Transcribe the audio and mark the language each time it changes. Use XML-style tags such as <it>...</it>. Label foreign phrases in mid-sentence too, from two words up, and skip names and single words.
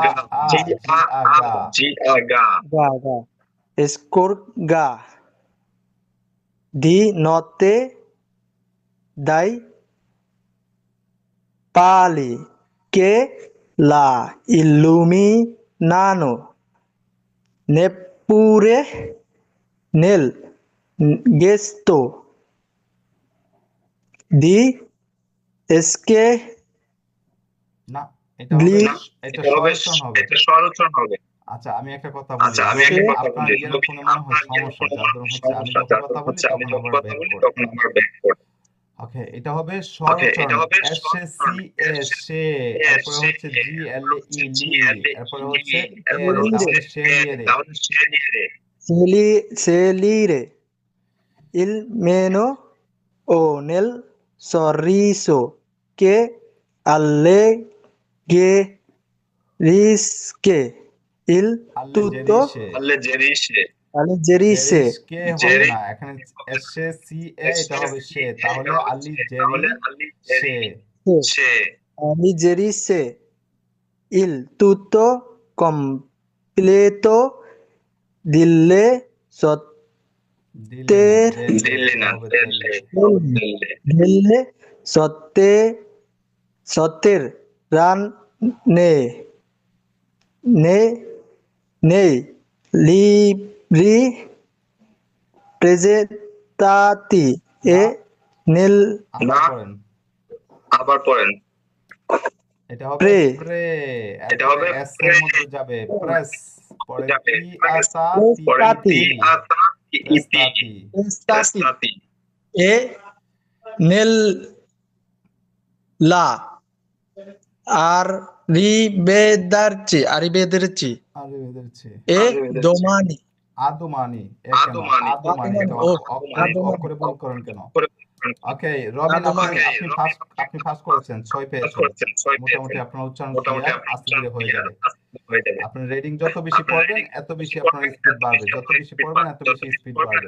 <it>ga scorga di notte dai pali che la illuminano neppure nel gesto di esche</it> <bn>না, এটা হবে, এটা সরলচরণ হবে। আচ্ছা, আমি একটা কথা বলি, রবিন, আপনার ইয়ারফোনে মনে হয় সমস্যা, যার জন্য হচ্ছে আমি যখন কথা বলি তখন আবার ব্যাক করে। ওকে, এটা হবে সরলচরণ, এস এ সি এ সে, এরপরে হচ্ছে জি এল ই লি, এরপরে হচ্ছে এরে, তাহলে সে লিয়ে রে।</bn> <it>salire il meno o nel sorriso che alleggerisce il tutto</it> <bn>আল্লেজেরিসে, alleggerisce জেরিসকে হবে না, এখানে এস এ সি এ, এটা হবে সে, তাহলে আলি জেরি সে।</bn> <it>alleggerisce il tutto completo delle</it> <bn>দিল্লি না,</bn> <it>delle sotterranee nei libri presentati e nel</it> <bn>আবার পড়েন। এটা হবে Pre. প্রে, এটা হবে এস এর মধ্যে যাবে প্রেস, পরে টি আসা Prestati. প্রেস্তাতি।</bn> <it>e nella arrivederci arrivederci, e domani</it> <bn>আদমানি, এটা অফ করে বল করেন কেন? ওকে রবিন, আপনি ফার্স্ট করেছেন, 6 পেয়েছেন। মোটামুটি আপনার উচ্চারণ ক্লিয়ার, আস্তে ধীরে হয়ে যাবে। আপনি রিডিং যত বেশি পড়বেন এত বেশি আপনার স্পিড বাড়বে, যত বেশি পড়বেন এত বেশি স্পিড বাড়বে।</bn>